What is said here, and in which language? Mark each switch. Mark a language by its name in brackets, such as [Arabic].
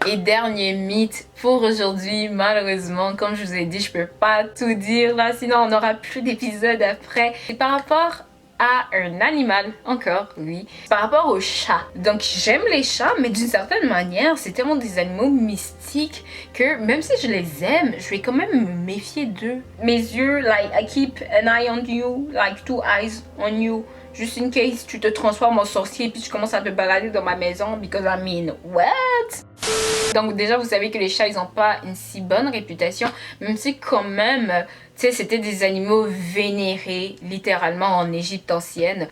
[French] Et dernier mythe pour aujourd'hui, malheureusement, comme je vous ai dit, je peux pas tout dire là, sinon on n'aura plus d'épisodes après. C'est par rapport à un animal, encore, oui, par rapport au chat. Donc j'aime les chats, mais d'une certaine manière, c'est tellement des animaux mystiques que même si je les aime, je vais quand même me méfier d'eux. Mes yeux, [English] like, I keep an eye on you, like 2 eyes on you. [French] Juste [English] in case [French] tu te transformes en sorcier et puis tu commences à te balader dans ma maison, [English] because I mean, what? [French] Donc déjà vous savez que les chats ils n'ont pas une si bonne réputation, même si quand même, tu sais, c'était des animaux vénérés littéralement en Égypte ancienne.